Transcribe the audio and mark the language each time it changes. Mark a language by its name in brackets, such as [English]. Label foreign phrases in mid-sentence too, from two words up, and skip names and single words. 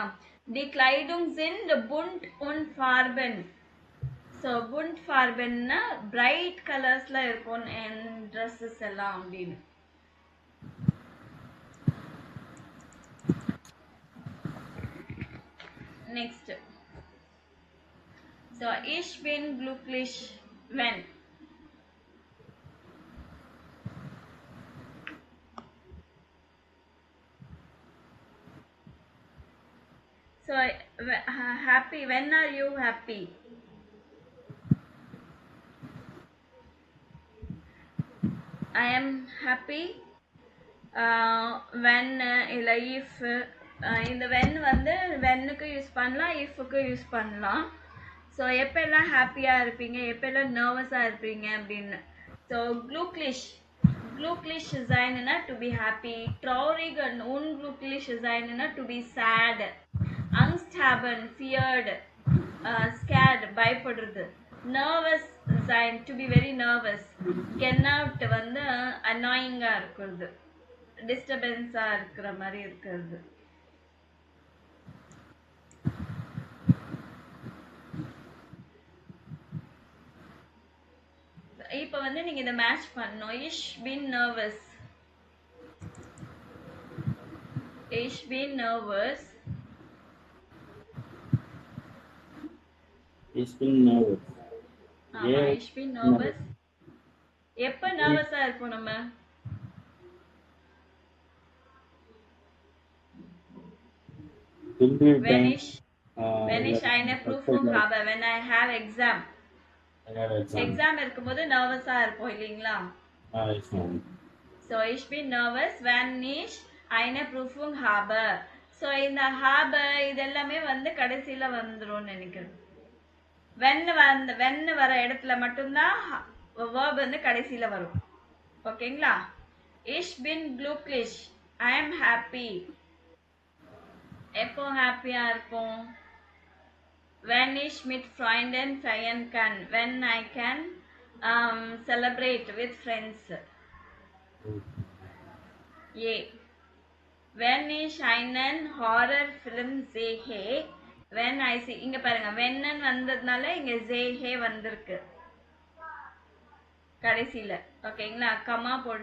[German] Die Kleidung sind bunt und Farben. [Tamil] ஸோ [German] bunt Farben-na [English] bright colours-il [Tamil] இருக்கும் என் ட்ரெஸ்ஸஸ் எல்லாம் அப்படின்னு. [English] Next. [German] So, ich bin glücklich, wenn. [English] So, happy. When are you happy? I am happy when if. [Tamil] இந்த வென் வந்து வென்னுக்கு யூஸ் பண்ணலாம், இஃப்க்கு யூஸ் பண்ணலாம். ஸோ எப்பெல்லாம் ஹாப்பியாக இருப்பீங்க, எப்பெல்லாம் நர்வஸாக இருப்பீங்க அப்படின்னு. ஸோ glücklich சைனுனா [English] to be happy, [German] traurig and unglücklich [Tamil] சைனுனா [English] to be sad, [German] angst haben [English] feared, scared [Tamil] பயப்படுறது, [German] nervös sein [English] to be very nervous, [Tamil] கென்னாட் வந்து அனாயிங்காக இருக்கிறது, டிஸ்டர்பன்ஸாக இருக்கிற மாதிரி இருக்கிறது. இப்போ வந்து நீங்க இத மேட்ச் பண்ணனும். [German] ich bin nervous, ich bin nervous, ich bin nervous. [Tamil] ஆமா [German] ich bin nervous. [Tamil] எப்ப நர்வஸா இருப்போம் நம்ம, [German] when ich eine Prüfung habe, [English] when I have exam. [Tamil] எக்ஸாம் இருக்கும்போது நர்வஸா இருப்போம் இல்லைங்களா. So ich bin nervous when ich eine Prüfung habe. So இந்த habe இதெல்லாமே வந்து கடைசியில வந்துரும் நினைக்கிறேன். when வர இடத்துல மட்டும்தான் verb வந்து கடைசியில வரும். ஓகேங்களா. [German] ich bin glücklich, [English] I am happy. [Tamil] எப்போ ஹாப்பியா இருப்போம், [German] when ich mit Freunden feiern kann, [English] when I can celebrate with friends. [German] Yeah. When ich einen Horrorfilm sehe, [English] when I see, [Tamil] இங்க பாருங்க when வந்ததுனால இங்க sehe வந்திருக்கு கடைசியில. ஓகேங்களா. கமா போடு.